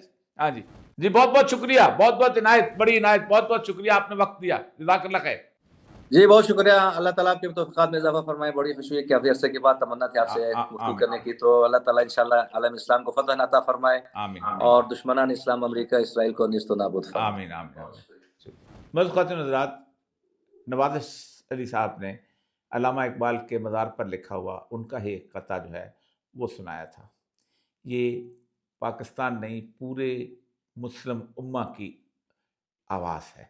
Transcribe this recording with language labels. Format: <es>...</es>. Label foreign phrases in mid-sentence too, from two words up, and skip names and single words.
<ur>ہاں جی جی، بہت بہت شکریہ، بہت بہت عنایت، بڑی عنایت، بہت بہت شکریہ، آپ نے وقت دیا.</ur> <ar>جزاک اللہ خیر.</ar> <ur>جی بہت شکریہ. اللہ تعالیٰ آپ کے توفیقات میں اضافہ فرمائے. بڑی خوشی ہے کہ کافی عرصے کے بعد تمنا تھی آپ سے گفتگو کرنے کی، تو اللہ تعالیٰ انشاءاللہ عالم اسلام کو فتح عطا فرمائے آمین اور دشمنان اسلام امریکہ اسرائیل کو نیست و نابود فرمائے. آمین آمین. موعزز خواتین و حضرات، نوازش علی صاحب نے علامہ اقبال کے مزار پر لکھا ہوا ان کا ہی ایک قطعہ جو ہے وہ سنایا تھا. یہ پاکستان نہیں، پورے مسلم امہ کی آواز ہے.</ur>